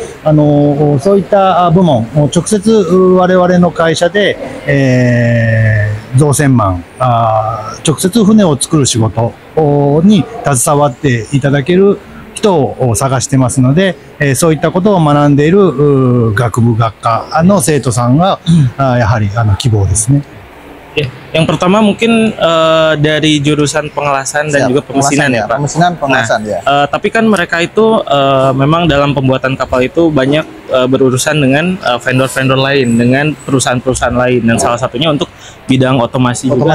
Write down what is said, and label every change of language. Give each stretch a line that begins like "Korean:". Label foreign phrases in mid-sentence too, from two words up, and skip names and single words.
Japanese: そういった部門、直接我々の会社で、造船マン、直接船を作る仕事に携わっていただける人を探してますので、そういったことを学んでいる学部学科の生徒さんがやはり希望ですね。
Indonesian: Ya, yang pertama mungkin dari jurusan pengelasan dan juga pemesinan ya, Pak. Pengelasan ya. Tapi kan mereka itu memang dalam pembuatan kapal itu banyak berurusan dengan vendor-vendor lain, dengan perusahaan-perusahaan lain, dan salah satunya untuk bidang otomasi juga,